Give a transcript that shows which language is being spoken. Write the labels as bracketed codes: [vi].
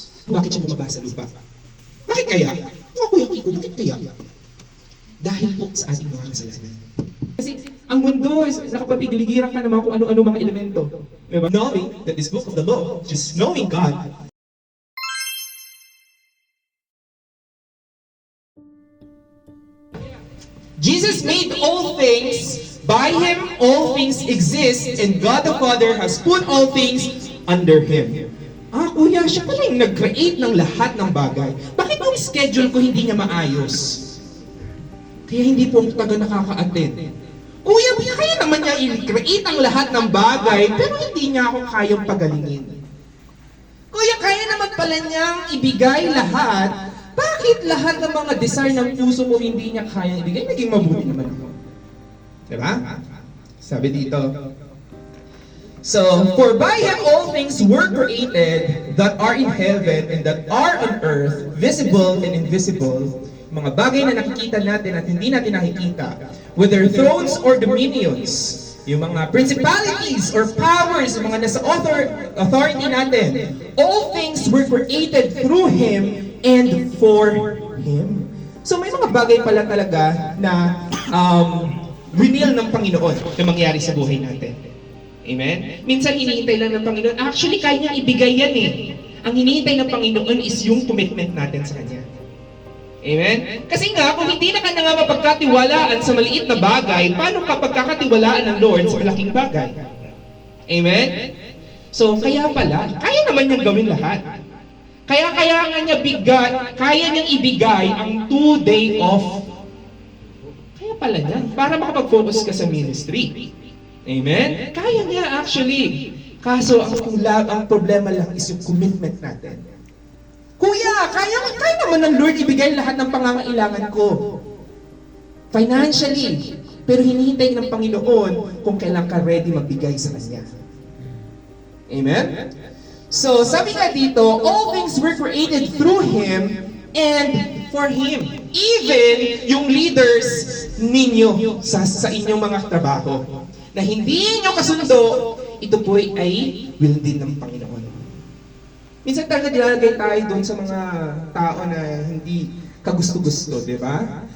[tl] Bakit siya bumaba sa lupa? Bakit kaya? Mga Kuya Kiko, bakit kaya? Dahil po sa ating mga kasalanan. Kasi ang mundo is nakapapigiligiran ka naman kung ano-ano mga elemento. Diba? [en] Knowing that this book of the law, just knowing God, Jesus made all things, by Him all things exist, and God the Father has put all things under Him. [tl] Kuya, siya pala yung nag-create ng lahat ng bagay. Bakit yung schedule ko hindi niya maayos? Kaya hindi po taga nakaka-attend. Kuya, kaya naman niya i-create ang lahat ng bagay, pero hindi niya ako kayang pagalingin. Kuya, kaya naman pala niyang ibigay lahat. Bakit lahat ng mga desire ng puso ko hindi niya kaya ibigay? Naging mabuti naman ako. Diba? Sabi dito. [en] So, for by Him all things were created that are in heaven and that are on earth, visible and invisible, [tl] mga bagay na nakikita natin at hindi natin nakikita, [en] whether thrones or dominions, yung mga principalities or powers, [tl] yung mga nasa authority natin, [en] all things were created through Him and for Him. [tl] So may mga bagay pala talaga na winil ng Panginoon na mangyari sa buhay natin. Amen? Minsan hinihintay lang ng Panginoon. Actually, kaya niya ibigay yan eh. Ang hinihintay ng Panginoon is yung commitment natin sa Kanya. Amen? Kasi nga, kung hindi na ka na nga mapagkatiwalaan sa maliit na bagay, paano ka pagkakatiwalaan ng Lord sa malaking bagay? Amen? So, kaya pala, kaya naman niyang gawin lahat. Kaya nga niya kaya niyang ibigay ang 2-day off. Kaya pala niya, para makapag-focus ka sa ministry. Amen? Kaya niya actually. Kaso, ang problema lang is yung commitment natin. Kuya, kaya naman ng Lord ibigay lahat ng pangangailangan ko. Financially. Pero hinihintay ng Panginoon kung kailan ka ready magbigay sa Kanya. Amen? So, sabi nga dito, [en] all things were created through Him and for Him. [tl] Even yung leaders ninyo sa inyong mga trabaho na hindi nyo kasundo, ito po ay will din ng Panginoon. Minsan talaga nilalagay tayo doon sa mga tao na hindi kagusto-gusto, di ba?